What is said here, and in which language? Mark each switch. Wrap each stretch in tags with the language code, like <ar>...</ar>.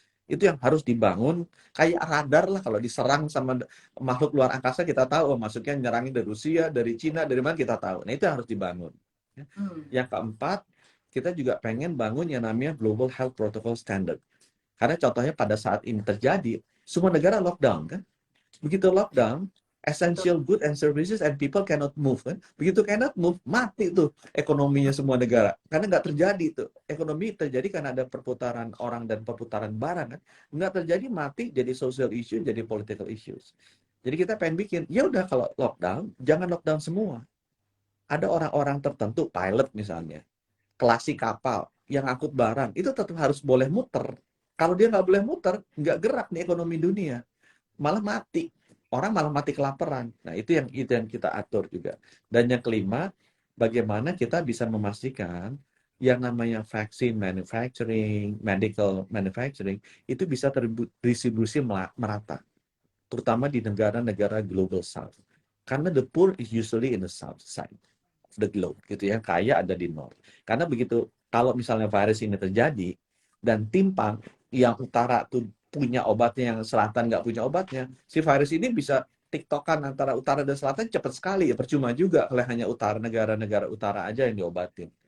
<id>Itu yang harus dibangun, kayak radar lah, kalau diserang sama makhluk luar angkasa, kita tahu, maksudnya nyerangin dari Rusia, dari Cina, dari mana kita tahu. Nah, itu yang harus dibangun. Yang keempat, kita juga pengen bangun yang namanya Global Health Protocol Standard. Karena contohnya pada saat ini terjadi, semua negara lockdown kan. Begitu lockdown,</id> <en>essential good and services and people cannot move</en> <id>kan. Begitu</id> <en>cannot move,</en> <id>mati tuh ekonominya semua negara. Karena nggak terjadi tuh. Ekonomi terjadi karena ada perputaran orang dan perputaran barang kan. Nggak terjadi, mati, jadi</id> <en>social issue,</en> <id>jadi</id> <en>political issues.</en> <id>Jadi kita pengen bikin, ya udah kalau lockdown, jangan lockdown semua. Ada orang-orang tertentu, pilot misalnya, klasik kapal, yang angkut barang, itu tetap harus boleh muter. Kalau dia nggak boleh muter, nggak gerak nih ekonomi dunia. Malah mati. Orang malah mati kelaparan. Nah, itu yang kita atur juga. Dan yang kelima, bagaimana kita bisa memastikan yang namanya vaksin manufacturing, medical manufacturing, itu bisa terdistribusi merata. Terutama di negara-negara global south. Karena</id> <en>the poor is usually in the south side of the globe,</en> <id>gitu ya. Kaya ada di north. Karena begitu, kalau misalnya virus ini terjadi, dan timpang, yang utara tuh punya obatnya, yang selatan nggak punya obatnya, si virus ini bisa tiktokan antara utara dan selatan cepat sekali. Ya, percuma juga kalau hanya negara-negara utara aja yang diobatin.</id>